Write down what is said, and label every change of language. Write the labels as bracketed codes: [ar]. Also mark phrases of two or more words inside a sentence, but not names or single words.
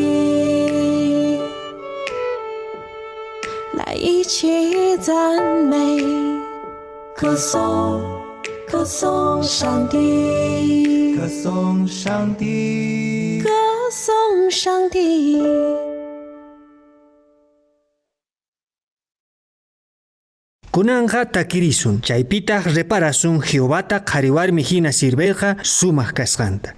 [zh] 来一起赞美，歌颂上帝，歌颂上帝，歌颂上帝。 [qu] Kunanja takirisun, chaypitaq reparasun Jehovata qhariwarmi hina sirveqa sumaq kasqanta.